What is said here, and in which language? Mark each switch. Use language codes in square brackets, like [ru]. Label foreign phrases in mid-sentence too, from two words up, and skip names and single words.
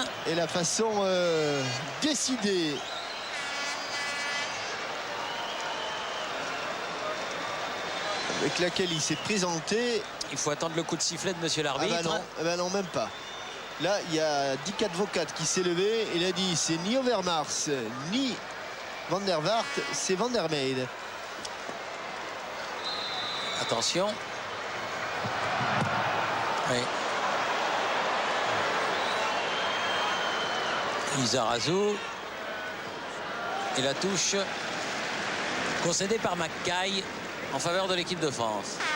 [fr] Et la façon décidée avec laquelle il s'est présenté. Il faut attendre le coup de sifflet de monsieur l'arbitre. Ah bah non, même pas. Là, il y a Dick Advocat qui s'est levé. Il a dit c'est ni Overmars ni Van der Vaart, c'est Van der Meyde. Attention. Oui. Lizarazu. Et la touche concédée par Mackay en faveur de l'équipe de France.